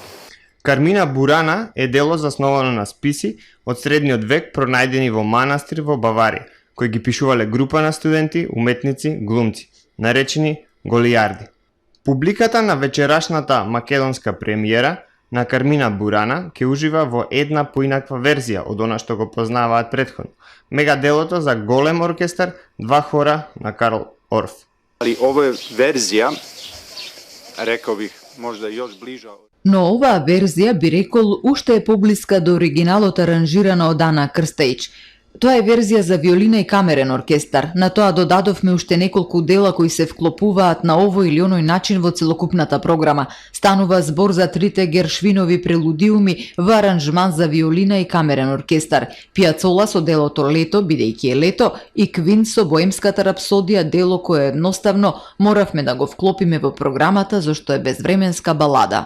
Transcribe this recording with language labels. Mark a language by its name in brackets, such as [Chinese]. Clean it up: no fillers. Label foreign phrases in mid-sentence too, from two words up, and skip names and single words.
[Macedonian] Кармина Бурана е дело засновано на списи од средниот век пронајдени во манастир во Баварија, кои ги пишувале група на студенти, уметници, глумци, наречени голијарди. Публиката на вечерашната македонска премиера на Кармина Бурана ќе ужива во една поинаква верзија од она што го познаваат претходно. Мега делото за голем оркестар, два хора на Карл Орф. [Croatian] Ali ovo je verzija, rekao bih, možda još bliža. [Macedonian] Но оваа верзија, би рекол, уште е поблиска до оригиналот аранжирана од Ана Крстејч. Тоа е верзија за виолина и камерен оркестар. На тоа додадовме уште неколку дела кои се вклопуваат на овој или оној начин во целокупната програма. Станува збор за трите Гершвинови прелудиуми во аранжман за виолина и камерен оркестар, Пиацола со делото Лето, бидејќи е лето, и Квин со Боемската рапсодија, дело кое едноставно моравме да го вклопиме во програмата зашто е безвременска балада.